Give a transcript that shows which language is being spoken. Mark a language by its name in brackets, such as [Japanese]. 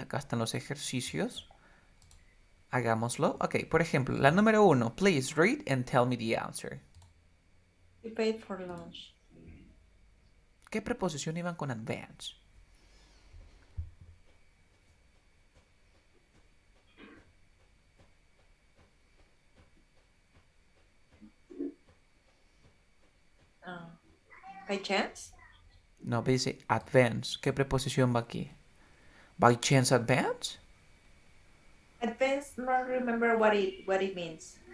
[Spanish] Acá están los ejercicios. Hagámoslo. Ok, por ejemplo, la número 1. [English] Please read and tell me the answer. We paid for lunch. [Spanish] ¿Qué preposición iban con advance? [English] By chance? [Spanish] No, dice advance. ¿Qué preposición va aquí? [English] By chance advance? Advance, not remember what it means.